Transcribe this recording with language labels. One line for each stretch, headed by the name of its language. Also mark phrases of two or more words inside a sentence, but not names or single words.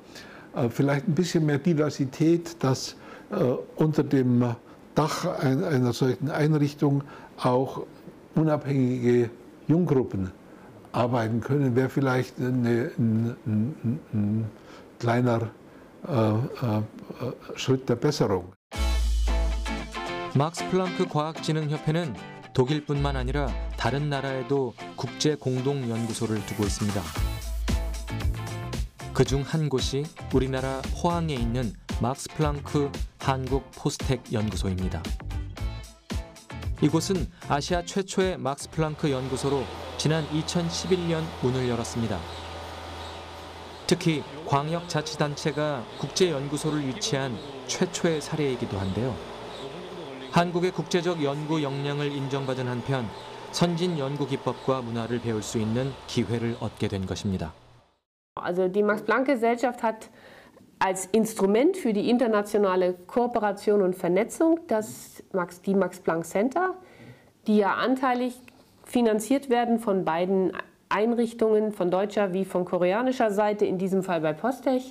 German: Vielleicht ein bisschen mehr Diversität, dass unter dem Dach einer solchen Einrichtung auch unabhängige Junggruppen arbeiten können, wäre vielleicht ein kleiner Schritt der Besserung.
Korean: 막스 플랑크 과학진흥협회는 독일뿐만 아니라 다른 나라에도 국제 공동 연구소를 두고 있습니다. 그중 한 곳이 우리나라 포항에 있는 막스 플랑크 한국 포스텍 연구소입니다. 이곳은 아시아 최초의 막스 플랑크 연구소로 지난 2011년 문을 열었습니다. 특히 광역자치단체가 국제연구소를 유치한 최초의 사례이기도 한데요. 한국의 국제적 연구 역량을 인정받은 한편 선진 연구 기법과 문화를 배울 수 있는 기회를 얻게 된 것입니다.
German: Also die Max-Planck-Gesellschaft hat als Instrument für die internationale Kooperation und Vernetzung die Max-Planck-Center, die ja anteilig finanziert werden von beiden Einrichtungen, von deutscher wie von koreanischer Seite, in diesem Fall bei Postech.